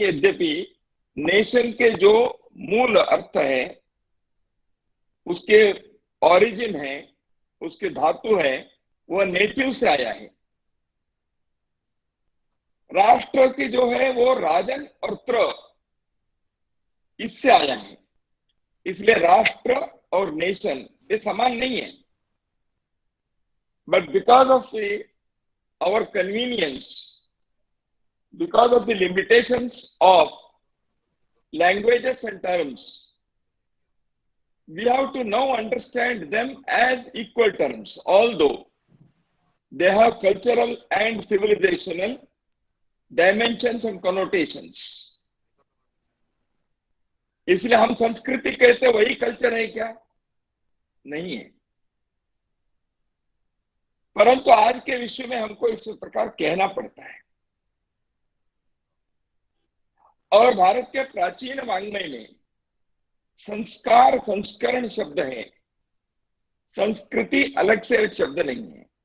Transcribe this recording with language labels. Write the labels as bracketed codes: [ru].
[hi] यद्यपि नेशन के जो मूल अर्थ है, उसके ओरिजिन है, उसके धातु है, वह नेटिव से आया है। राष्ट्र की जो है वो राजन और त्र इससे आया है। इसलिए राष्ट्र और नेशन ये समान नहीं है। [en] But because of our convenience, because of the limitations of languages and terms, we have to now understand them as equal terms, although they have cultural and civilizational dimensions and connotations. [hi] इसलिए हम संस्कृति कहते वही culture है क्या? नहीं है। परंतु आज के विश्व में हमको इस प्रकार कहना पड़ता है। और भारत के प्राचीन वाङ्मय में संस्कार संस्करण शब्द है, संस्कृति अलग से एक शब्द नहीं है।